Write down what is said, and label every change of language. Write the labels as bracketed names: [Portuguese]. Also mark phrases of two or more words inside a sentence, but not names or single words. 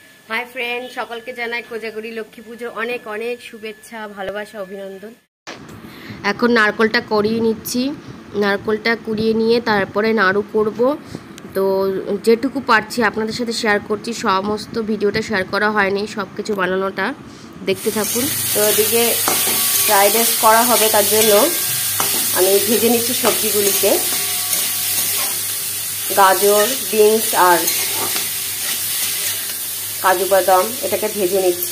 [English] Hi friend [Bangla] সকলকে জানাই কোজাগরী লক্ষ্মী পুজোর অনেক অনেক শুভেচ্ছা ভালোবাসা অভিনন্দন। এখন নারকলটা করিয়ে নিচ্ছি। নারকলটা কুড়িয়ে নিয়ে তারপরে নাড়ু করব। তো যেটুকু পারছি আপনাদের সাথে শেয়ার করছি, সমস্ত ভিডিওটা শেয়ার করা হয়নি, সব কিছু বানানোটা দেখতে থাকুন। তো এদিকে ফ্রাইড রাইস করা হবে, তার জন্য আমি ভেজে নিচ্ছি সবজিগুলিকে, গাজর, বিনস আর কাজু বাদাম, এটাকে ভেজে নিচ্ছি।